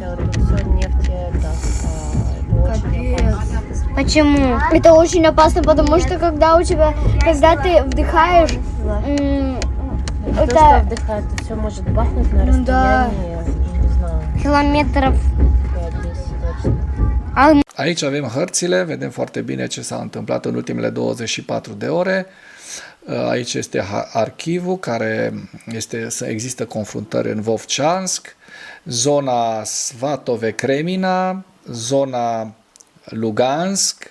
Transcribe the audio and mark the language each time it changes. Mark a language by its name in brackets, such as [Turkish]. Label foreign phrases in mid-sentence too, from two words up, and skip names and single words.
[Russian] Вот тут все нефть, это очень опасно. Почему? Это очень опасно, потому что когда ты вдыхаешь, То, что вдыхает, это все может бахнуть на расстоянии, не знаю, километров. 5-10 точно. [Romanian] Aici avem hărțile, vedem foarte bine ce s-a întâmplat în ultimele 24 de ore. Aici este arhivul, care există confruntări în Vovchansk, zona Svatove-Kremina, zona Lugansk.